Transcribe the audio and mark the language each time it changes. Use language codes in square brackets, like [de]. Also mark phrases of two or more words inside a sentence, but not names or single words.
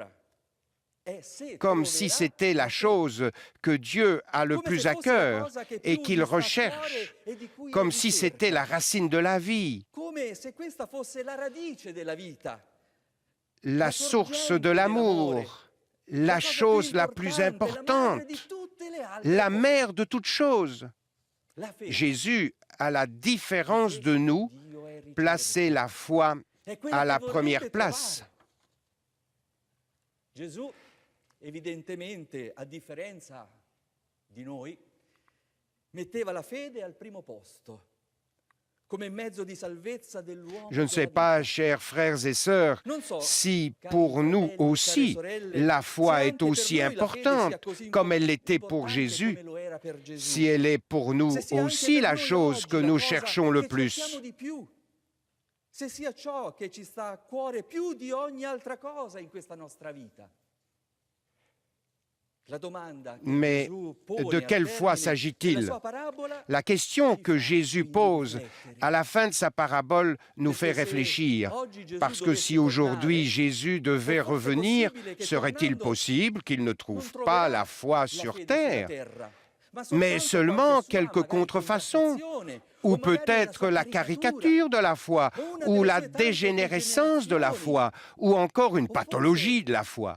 [fr] Comme si c'était la chose que Dieu a le plus à cœur et qu'il recherche, comme si c'était la racine de la vie, la source de l'amour, la chose la plus importante, la mère de toutes choses. Jésus, à la différence de nous, plaçait la foi à la première place. [it] Gesù, evidentemente, a differenza di noi, metteva la fede al primo posto. [fr] Je ne sais pas, chers frères et sœurs, si pour nous aussi, la foi est aussi importante comme elle l'était pour Jésus, si elle est pour nous aussi la chose que nous cherchons le plus. [it] Se sia ciò che ci sta a cuore più di ogni altra cosa in questa nostra vita. [fr] Mais de quelle foi s'agit-il? La question que Jésus pose à la fin de sa parabole nous fait réfléchir. Parce que si aujourd'hui Jésus devait revenir, serait-il possible qu'il ne trouve pas la foi sur terre, mais seulement quelques contrefaçons, ou peut-être la caricature de la foi, ou la dégénérescence de la foi, ou encore une pathologie de la foi?